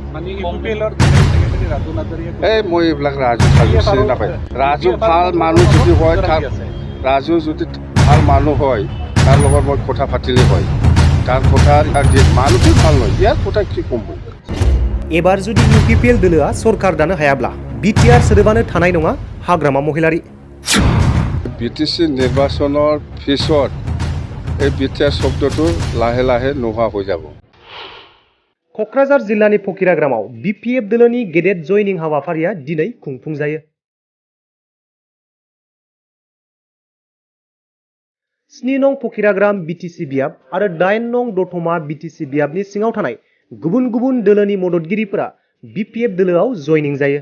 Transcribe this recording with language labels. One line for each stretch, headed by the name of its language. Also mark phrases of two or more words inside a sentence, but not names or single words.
Assamese: এই মই এইবিলাক ৰাজু চিনি নাপায়। ৰাজু ভাল মানুহ যদি হয়, ৰাজু যদি ভাল মানুহ হয়, তাৰ লগত মই কথা পাতিলে হয়। তার কথা মানুষই ভাল নয়, ইয়ার কথা কি কম। এবার যদি
Bodo: ইউপিপিএল দলआ सरकार दानो हायाब्ला बिटिआर सोदोबानो थानाय नङा हाग्रामा महिलारि।
Assamese: বিটিসি নির্বাচনের পিছত এই বিটিআর শব্দটো লাহে লাহে নোহোৱা হৈ যাব।
Bodo: क'क्राझार जिल्लानि फकिराग्रामाव बिपिएफ दलनि गेदेर जयनिं हाबाफारिया दिनै खुंफुंजायो। 7 नं फकिराग्राम बिटिसि बियाब आरो 8 नं दतमा बिटिसि बियाबनि सिङाव थानाय गुबुन गुबुन दलोनि मददगिरिफोरा बिपिएफ दलोआव जयनिं जायो।